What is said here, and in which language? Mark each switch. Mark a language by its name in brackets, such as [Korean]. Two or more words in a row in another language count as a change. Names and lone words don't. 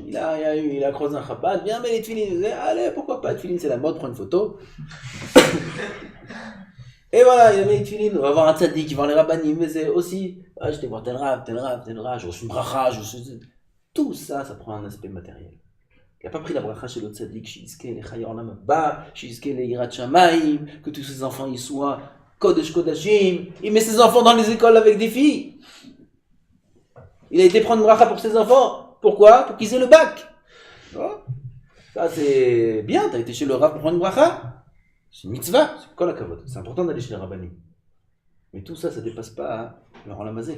[French] Il a croisé un chabad, viens, mets les tefilines. Allez, pourquoi pas, tefilines, c'est la mode, prends une photo. Et voilà, il a mis les tefilines. On va voir un tzaddik, il va voir les rabbanim, mais c'est aussi, je vais voir tel rab, je reçois une bracha, tout ça, ça prend un aspect matériel. Il n'a pas pris la bracha chez le tzaddik, [Hebrew] שיזכה לחיי עולם הבא, שיזכה ליראת שמים, [French] que tous ses enfants y soient [Hebrew] קודש קודשים. [French] Il met ses enfants dans les écoles avec des filles. Il a été prendre une bracha pour ses enfants. Pourquoi? Pour qu'ils aient le bac. Ça c'est bien, tu as été chez le rab pour prendre une bracha. C'est une mitzvah, c'est quoi la kavod? C'est important d'aller chez les rabbanim. Mais tout ça, ça ne dépasse pas le [Hebrew] עולם הזה.